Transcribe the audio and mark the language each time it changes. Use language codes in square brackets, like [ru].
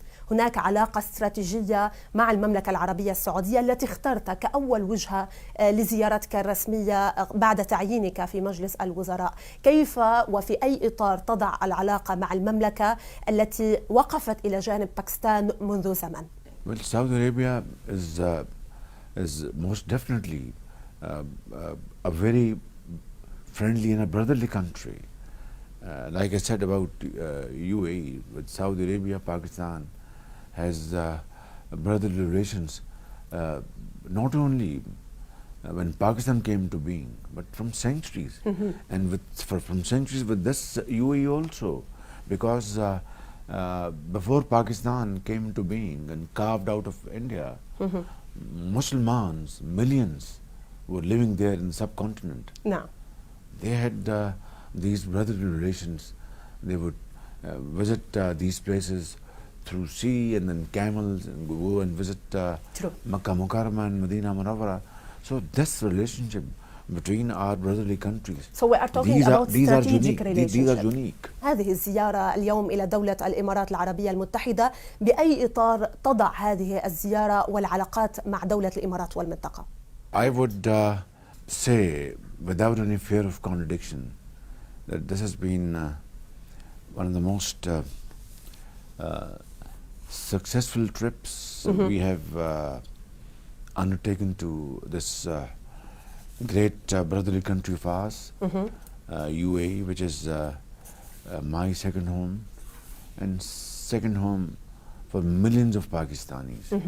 [ar] هناك علاقة استراتيجية مع المملكة العربية السعودية التي اخترت كأول وجهة لزيارتك الرسمية بعد تعيينك في مجلس الوزراء. كيف وفي أي إطار تضع العلاقة مع المملكة التي وقفت إلى جانب باكستان منذ زمن؟ [en] Well, Saudi Arabia is most definitely a very friendly and a brotherly country. Like I said about UAE, with Saudi Arabia, Pakistan has brotherly relations, not only when Pakistan came to being, but from centuries, and from centuries with this UAE also, because before Pakistan came to being and carved out of India, Muslims, millions, were living there in the subcontinent. No. They had these brotherly relations. They would visit these places through sea and then camels, and go and visit Makkah Mukarramah and Medina Munawwara. So this relationship between our brotherly countries. So we are talking about strategic relationships. These are unique. [ar] هذه الزيارة اليوم إلى دولة الإمارات العربية المتحدة، بأي إطار تضع هذه الزيارة والعلاقات مع دولة الإمارات والمنطقة؟ [en] I would say, without any fear of contradiction, that this has been one of the most successful trips we have undertaken to this great brotherly country of ours, UAE, which is my second home and second home for millions of Pakistanis.